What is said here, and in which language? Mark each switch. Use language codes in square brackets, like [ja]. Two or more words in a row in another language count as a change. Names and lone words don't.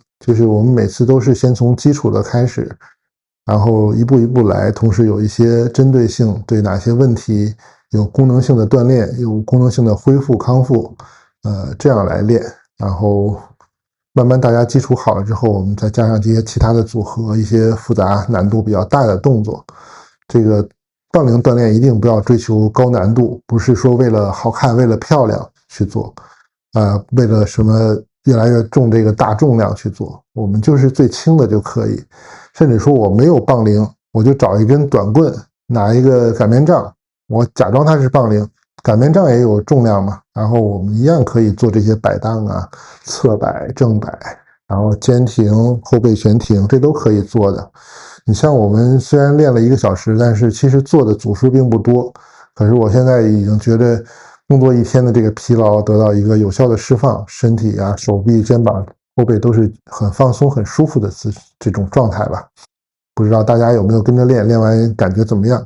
[zh] 就是我們每次都是先從基礎的開始，然後一步一步來，同時有一些針對性，對哪些問題有功能性的鍛鍊，有功能性的恢復康復，這樣來練，然後慢慢大家基礎好了之後，我們再加上這些其他的組合，一些複雜難度比較大的動作。這個槓鈴鍛鍊一定不要追求高難度，不是說為了好看，為了漂亮去做。為了什麼越來越重這個大重量去做，我們就是最輕的就可以。甚至說我沒有槓鈴，我就找一根短棍，拿一個擀面杖， 我假裝它是槓鈴，擀面杖也有重量嘛，然後我们一樣可以做这些摆盪啊、側摆、正摆，然後肩停、後背悬停，这都可以做的。你像我们虽然練了1個小時，但是其實做的組數並不多，可是我現在已經覺得工作一天的這個疲勞得到一個有效的釋放，身體啊、手臂、肩膀、後背都是很放鬆、很舒服的這種狀態吧。不知道大家有沒有跟着練，練完感覺怎麼樣？